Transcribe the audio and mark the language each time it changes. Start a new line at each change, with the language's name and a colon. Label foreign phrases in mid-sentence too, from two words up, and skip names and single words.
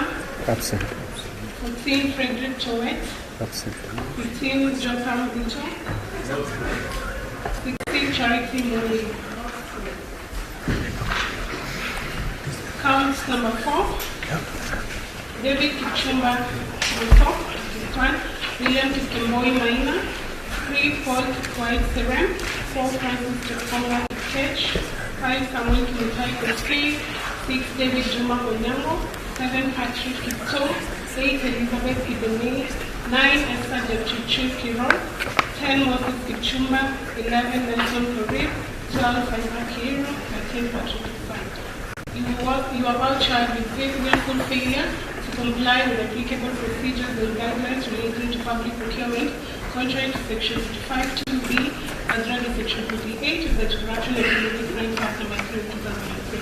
English: Absent. 14 Frederick Koech. Absent. 15 Jotham Vito. 16 Charity Moni. Count number 4. David Kichumba Moto. 1. William Kikemboi Maina. 3 Paul Kikoy Serem. 4 Francis Chekonga Kikech. 5 Samuel Kimutai Koech. 6 David Juma Onyango. 7 Patrick Kito. 8 Elizabeth Kibenei. 9 Esther Jepchirchir Kirol. 10 Moses Kichumba. 11 Nelson Karir. 12 Isaac Kiru. 13 Patrick Isam. You are about charged with willful failure to comply with applicable procedures and guidelines relating to public procurement, contrary to Section 55(2)(b), as well as Section 58 of the Anti-Corruption and Economic Crimes Act No. 3 of 2003.